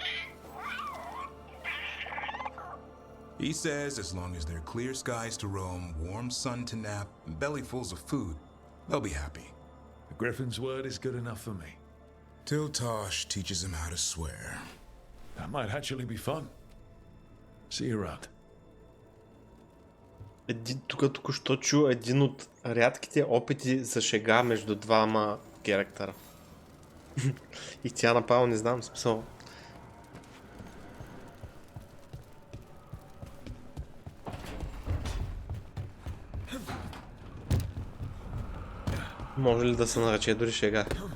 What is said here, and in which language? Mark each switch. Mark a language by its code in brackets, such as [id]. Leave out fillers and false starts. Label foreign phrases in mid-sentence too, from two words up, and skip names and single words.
[en] He says as long as there are clear skies to roam, warm sun to nap, and bellyfuls of food, they'll be happy. The Griffin's word is good enough for me. Till Tosh teaches him how to swear. That might actually be fun. See you around. [bg] Тук току-що чу един от рядките опити за шега между двама керактера. И тя направо не знам смисъл. Може ли да се нарече дори шега?